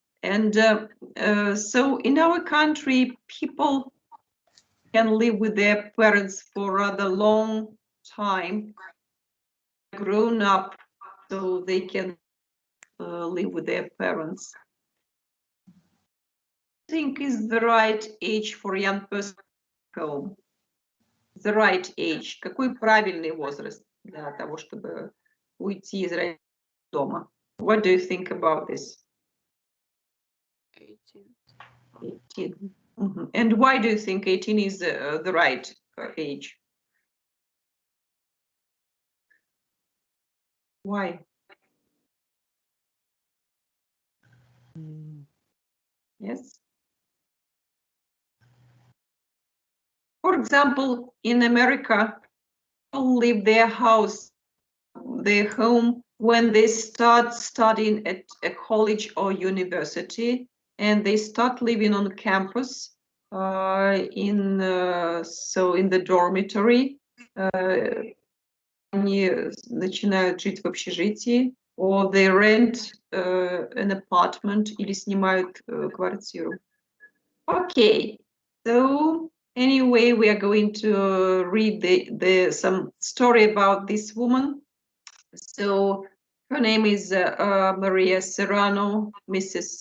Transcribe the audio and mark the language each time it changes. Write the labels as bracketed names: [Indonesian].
[English] And so in our country, people can live with their parents for a rather long time, grown up, so they can live with their parents. I think is the right age for a young person to go home. The right age. [Russian] Какой правильный возраст для того, чтобы уйти из дома? [English] What do you think about this? 18. And why do you think 18 is the right age? Why? Yes. For example, in America, people leave their house, their home, when they start studying at a college or university, and they start living on campus, in the dormitory. [Russian] Они начинают жить в общежитии, [English] or they rent an apartment [Russian] или снимают квартиру. [English] Okay, so anyway, we are going to read some story about this woman. So her name is Maria Serrano, Mrs.